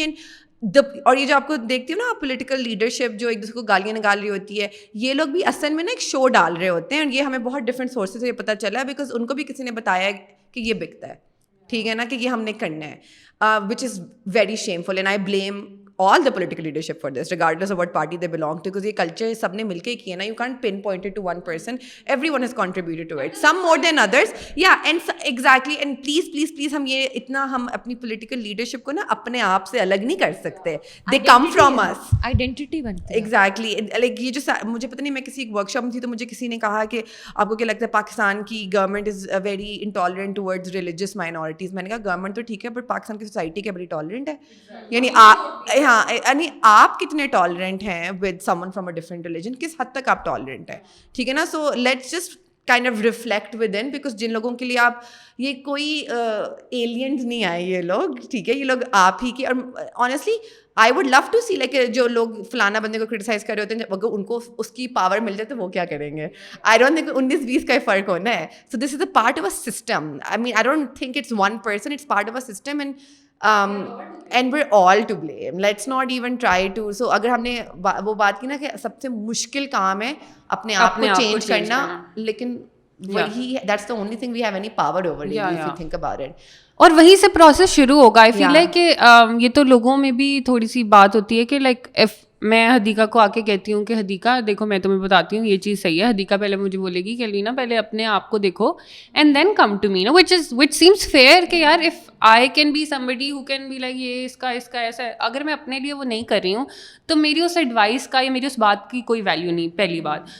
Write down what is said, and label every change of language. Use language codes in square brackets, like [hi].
[ur] And اور یہ جو آپ کو دیکھتی ہوں نا پولیٹیکل لیڈرشپ جو ایک دوسرے کو گالیاں نکال رہی ہوتی ہے, یہ لوگ بھی اصل میں نا ایک شو ڈال رہے ہوتے ہیں. اور یہ ہمیں بہت ڈفرینٹ سورسز سے یہ پتہ چلا ہے بیکاز ان کو بھی کسی نے بتایا ہے کہ یہ بکتا ہے, ٹھیک ہے نا, کہ یہ ہم نے کرنا ہے, [en] Which is very shameful. And I blame all the political leadership for this, regardless of what party they belong to, because [ur] یہ culture سب نے مل کے کیا نا, [en] you can't pinpoint it to one person, everyone has contributed to it, some more than others. Yeah, and exactly, and please [ur] ہم یہ اتنا ہم اپنی political leadership کو نا اپنے آپ سے الگ نہیں کر سکتے, [en] they come from us, [ur] identity بنتی ہے. [en] exactly. [ur] like یہ جو مجھے پتہ نہیں, میں کسی ایک ورکشاپ میں تھی تو مجھے کسی نے کہا کہ آپ کو کیا لگتا ہے پاکستان کی government [en] Is very intolerant towards religious minorities. [ur] میں نے کہا گورنمنٹ تو ٹھیک ہے بٹ پاکستان کی سوسائٹی کیا بڑی ٹالرنٹ ہے, یعنی ہاں یعنی آپ کتنے ٹالرنٹ ہیں [en] with someone from a different religion, [ur] کس حد تک آپ ٹالرنٹ ہیں, ٹھیک ہے نا. [en] so let's just kind of reflect within, [ur] because جن لوگوں کے لیے آپ یہ کوئی ایلینز نہیں آئے یہ لوگ, ٹھیک ہے, یہ لوگ آپ ہی کی. اور [en] honestly I would love to see like [ur] جو لوگ فلانا بندے کو کرٹیسائز کر رہے ہوتے ہیں, اگر ان کو اس کی پاور مل جائے تو وہ کیا کریں گے. [en] I don't think [ur] 19-20 کا فرق ہونا ہے. [en] So this is a part of a system. I mean I don't think it's one person, it's part of a system. And we're all to blame, let's not even try to. [ur] so اگر ہم نے وہ بات کی نا کہ سب سے مشکل کام ہے اپنے آپ کو چینج کرنا, لیکن وہی [en] that's the only thing we have any power over really, if you think about it. [ur] اور وہیں سے پروسیس شروع ہوگا. [en] I feel like [ur] کہ یہ تو لوگوں میں بھی تھوڑی سی بات ہوتی ہے کہ لائک میں حدیقہ کو آ کے کہتی ہوں کہ حدیقہ دیکھو میں تمہیں بتاتی ہوں یہ چیز صحیح ہے, حدیقہ پہلے مجھے بولے گی کہ لینا پہلے اپنے آپ کو دیکھو [en] and then come to me [ur] نا, [en] which seems fair [ur] کہ یار [en] if I can be somebody who can be like [ur] یہ اس کا ایسا ہے, اگر میں اپنے لیے وہ نہیں کر رہی ہوں تو میری اس ایڈوائس کا یا میری اس بات کی کوئی ویلیو نہیں, پہلی بات.